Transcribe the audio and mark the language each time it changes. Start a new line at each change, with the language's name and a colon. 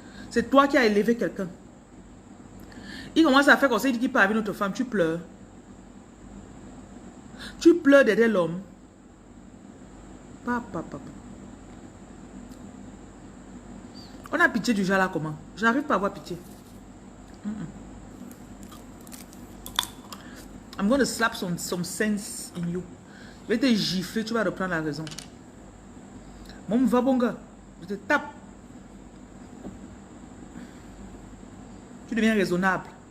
French: C'est toi qui as élevé quelqu'un. Il commence à faire comme ça, il dit qu'il part avec notre femme, tu pleures. Tu pleures derrière l'homme. Papa. On a pitié du genre là comment? Je n'arrive pas à avoir pitié.
English: I'm going to slap some sense in you.
French: Je vais te gifler, tu vas reprendre la raison. Mon va bon gars, je te tape. Tu deviens raisonnable.